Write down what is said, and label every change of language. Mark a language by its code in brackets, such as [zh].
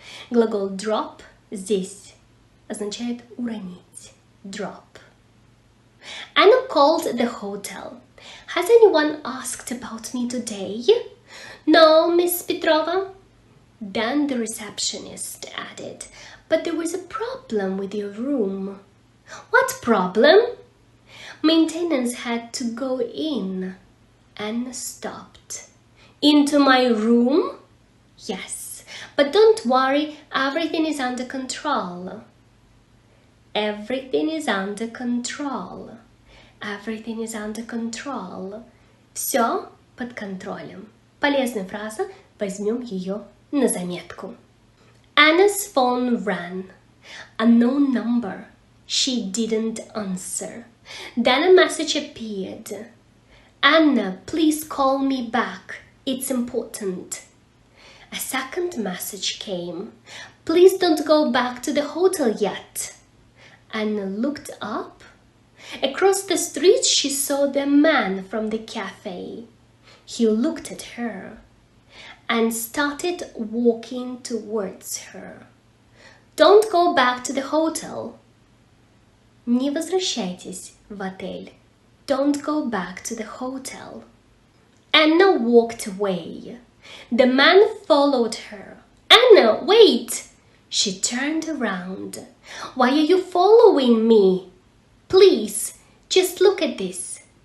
[ru] Глагол drop здесь означает уронить. [en] Drop. Anna called the hotel. "Has anyone asked about me today?" "No, Miss Petrova." Then the receptionist added, "But there was a problem with your room." "What problem?" "Maintenance had to go in." Anna stopped. "Into my room?" "Yes, but don't worry, everything is under control." Everything is under control. Everything is under control. [ru] Все под контролем. Полезная фраза, возьмем ее на заметку. [en] Anna's phone rang. Unknown number. She didn't answer. Then a message appeared. "Anna, please call me back. It's important." A second message came. "Please don't go back to the hotel yet." Anna looked up. Across the street she saw the man from the cafe. He looked at her and started walking towards her. "Don't go back to the hotel." [ru] Не возвращайтесь в отель. [en] Don't go back to the hotel. Anna walked away. The man followed her. "Anna, wait!" She turned around. "Why are you following me?" "Please, just look at this."